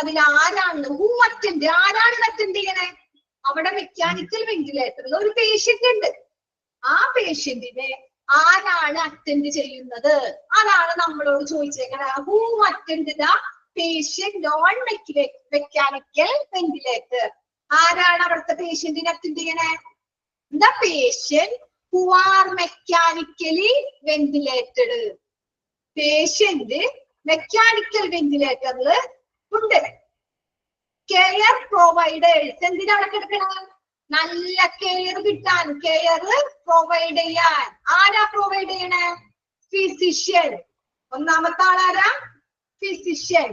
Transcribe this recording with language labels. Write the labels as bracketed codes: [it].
[ml] അതിൽ ആരാണ് [en] Who attend? [ml] ആരാണ് അറ്റൻഡ് ചെയ്യണേ? അവിടെ മെക്കാനിക്കൽ വെന്റിലേറ്ററിൽ ഒരു പേഷ്യന്റ് ഉണ്ട്. ആ പേഷ്യന്റിനെ ആരാണ് അറ്റൻഡ് ചെയ്യുന്നത്? അതാണ് നമ്മളോട് ചോദിച്ചേക്കണത്. [en] Who attend the patient on mechanical ventilator. [ml] ആരാണ് അവിടുത്തെ പേഷ്യന്റിനെ അറ്റൻഡ് ചെയ്യണേ? [en] The patient who are mechanically ventilated. [ml] Patient mechanical വെന്റിലേറ്ററിൽ ഉണ്ട്. കെയർ പ്രൊവൈഡേഴ്സ് എന്തിനാണ് കിടക്കണത്? നല്ല കെയർ കിട്ടാൻ, കെയർ പ്രൊവൈഡ് ചെയ്യാൻ. ആരാ പ്രൊവൈഡ് ചെയ്യണേ? ഫിസിഷ്യൻ. ഒന്നാമത്തെ ആളാരാ? ഫിസിഷ്യൻ.